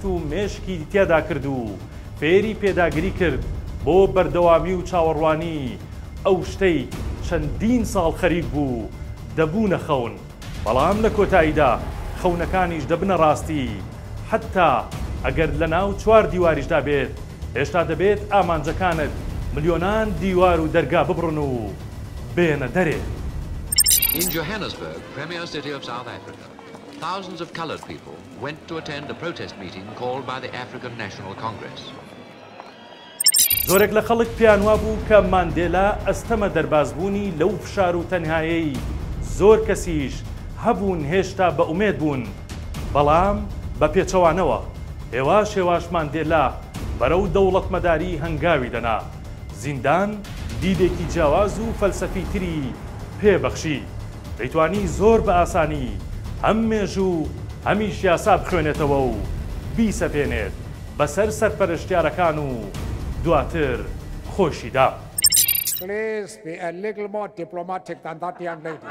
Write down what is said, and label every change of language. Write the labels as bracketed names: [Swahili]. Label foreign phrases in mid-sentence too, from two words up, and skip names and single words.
[Central Kurdish] و مێشکی تیادا کرد و فێری پێداگیری کرد بۆ بەردەوامی و چاوەڕوانی ئەو شتەی چەندین ساڵ خەریک بوو دەبوونە خەون، بەڵام لە کۆتاییدا خەونەکانیش دەبنە ڕاستی، حتا ئەگەر لە ناو چوار دیواریشدا بێت هێشتا دەبێت ئامانجەکانت ملیۆنان دیوار و دەرگا ببڕن و بێنە دەرێ. [English] In Johannesburg, Premier City of South Africa, thousands of coloured people went to attend a protest meeting called by the African National Congress. [Central Kurdish] زۆرێک لە خەڵک پیان وابوو کە ماندێلا ئەستەمە دەربازبوونی لەو فشار و تەنهایەی زۆر کەسیش هەبوون هێشتا بە ئومێد بوون، بەڵام بە پێچەوانەوە هێواش ماندێلا بەرەو دەوڵەتمەداری هەنگاوی دەنا. زیندان دیدێکی جیاواز و فەلسەفی تری پێبەخشی، دەیتوانی زۆر بە ئاسانی هەم مێژوو هەمیش یاسا بخوێنێتەوە و بیسەپێنێت بەسەر سەرپەرشتیارەکان و دواتر خۆشیدا. [English] Please be a little more diplomatic than that young lady.